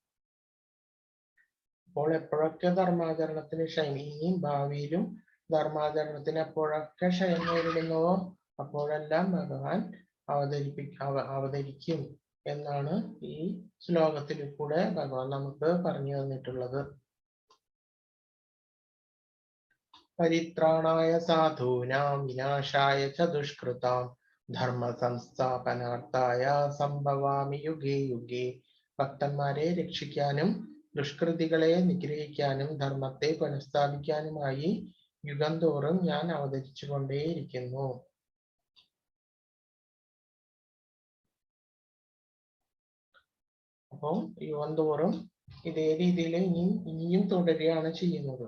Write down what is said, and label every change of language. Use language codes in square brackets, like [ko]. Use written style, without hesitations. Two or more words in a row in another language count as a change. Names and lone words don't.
[ml] അപ്പോൾ എപ്പോഴൊക്കെ ധർമാചരണത്തിന് ഇനിയും ഭാവിയിലും ധർമാചരണത്തിന് എപ്പോഴൊക്കെ ക്ഷയം നേരിടുന്നുവോ അപ്പോഴെല്ലാം ഭഗവാൻ അവതരിക്കും എന്നാണ് ഈ ശ്ലോകത്തിൽ കൂടെ ഭഗവാൻ നമുക്ക് പറഞ്ഞു തന്നിട്ടുള്ളത്. [sa] പരിത്രാണായ സാധൂനാം വിനാശായ ച ദുഷ്കൃതാം ധർമ്മ സംസ്ഥാപനാർത്ഥായ സംഭവാമി യുഗേ യുഗേ. [ml] ഭക്തന്മാരെ രക്ഷിക്കാനും ദുഷ്കൃതികളെ നിഗ്രഹിക്കാനും ധർമ്മത്തെ പുനഃസ്ഥാപിക്കാനുമായി യുഗം തോറും ഞാൻ അവതരിച്ചു കൊണ്ടേയിരിക്കുന്നു. അപ്പോൾ യുഗം തോറും ഇതേ രീതിയിൽ ഇനിയും തുടരുകയാണ് ചെയ്യുന്നത്.